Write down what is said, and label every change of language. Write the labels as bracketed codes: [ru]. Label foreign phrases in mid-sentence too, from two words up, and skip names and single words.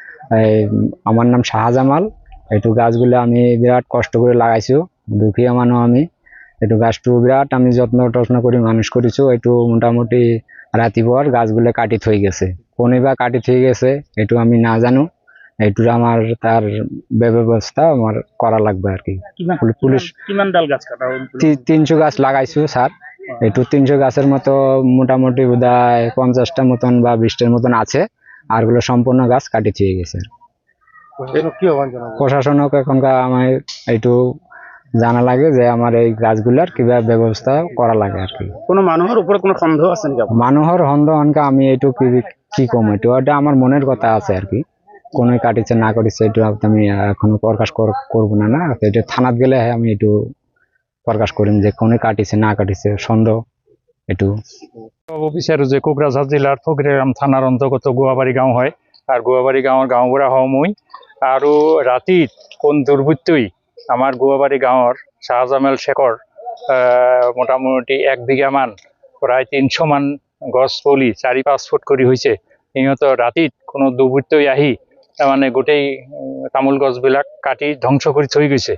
[bn] এই আমার নাম শাহজামাল। এইটো গাছগুলো আমি বিরাট কষ্ট করে লাগাইছো, [as] দুখীয়া মানুহ আমি। এইটো গাছটো বিরাট আমি যত্ন কৰি মানুষ কৰিছো। এইটো মোটামুটি ৰাতিপুৱাৰ গাছগুলো কাটি থৈ গেছে, কোনেবা কাটি থৈ গেছে এইটো আমি না জানো। [bn] এইটোর আমার তার ব্যবস্থা আমার করা লাগবে আর কি। পুলিশ [as] কিমান ডাল গাছ কাটা হল? [bn] 300 গাছ লাগাইছো স্যার। এইটো 300 গাছের মতো মোটামুটি বোধহয় 50টা মতন বা 20টার মতন আছে, আরগুলো সম্পূর্ণ গাছ কাটি থুয়ে গেছে। প্রশাসনক এখনকার আমার এইটু জানা লাগে যে আমার এই গাছগুলার কিভাবে ব্যবস্থা করা লাগে আর কি। কোনো মানুষের উপরে কোনো সন্দেহ আছে নাকি? মানুহৰ সন্দেহ অনকা আমি এইটো কি কম, এইটো এটা আমার মনের কথা আছে আর কি। কোন কাটিছে না কাটিছে এটা আমি এখনো প্রকাশ করবো না। এটা থানাত গেলে আমি একটু প্রকাশ করিম যে কোনে কাটিছে না কাটিছে সন্দেহ একটু। [as] অফিসার যে কোকরাঝাড় জেলার ফকিরাম থানার অন্তর্গত গোয়াবাড়ি গাঁও হয়, আর গোয়াবাড়ি গাঁৱৰ গাঁওবুঢ়া হওঁ মই। আৰু ৰাতিত কোন দুৰ্বৃত্তই আমাৰ গোৱাবাড়ি গাঁৱৰ শাহজামাল শেখৰ মোটামুটি 1 বিঘা মান প্ৰায় 300 মান গছ পুলি 4-5 ফুট কৰি হৈছে। সিহঁতৰ ৰাতিত কোনো দুৰ্বৃত্তই আহি মানে গোটেই তামোল গছবিলাক কাটি ধ্বংস কৰি থৈ গৈছে।